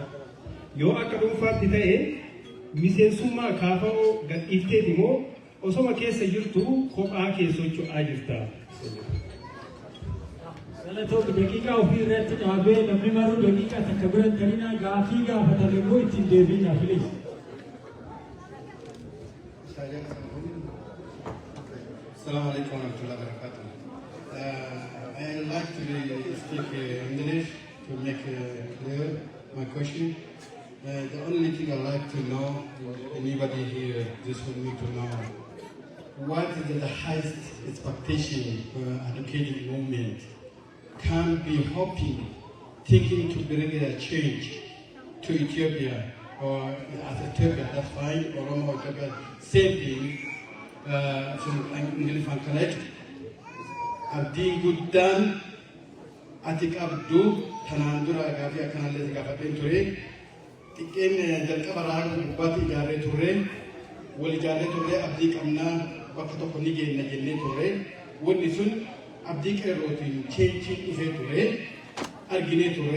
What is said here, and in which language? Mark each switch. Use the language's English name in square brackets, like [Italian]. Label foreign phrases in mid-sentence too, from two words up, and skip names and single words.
[Oromo] Yoo akka dhuunfaatti ta'e miseensummaa kaafa'oo gadhiifteeti immoo osoma keessa jirtu kophaa kee socho'aa jirta. Galatoomii daqiiqaa ofii irratti dhaabee namni maruu daqiiqaa takka bira galina gaafii gaafatan immoo ittiin deebiina filis. [Arabic] السلام عليكم ورحمة الله وبركاته. [English] I would like to speak English to make clear my question. The only thing I'd like to know, anybody here just want me to know, what is the highest expectation for educated movement can be hoping, thinking to bring a change to Ethiopia, or as Ethiopia, that's fine, Oromo, Ethiopia, same thing, from English and correct. [Oromo] Abdiin guddaan ati qabdu kanaan dura gaafii akkanallee gaafateen ture. Xiqqeen jalqaba raara gubbaatti ijaarree turre, wal ijaarree turre abdii qabnaa bakka tokko ni geenna jennee turre. Wanni sun abdii qeerrootiin cheenchiin dhufee ture, arginee ture.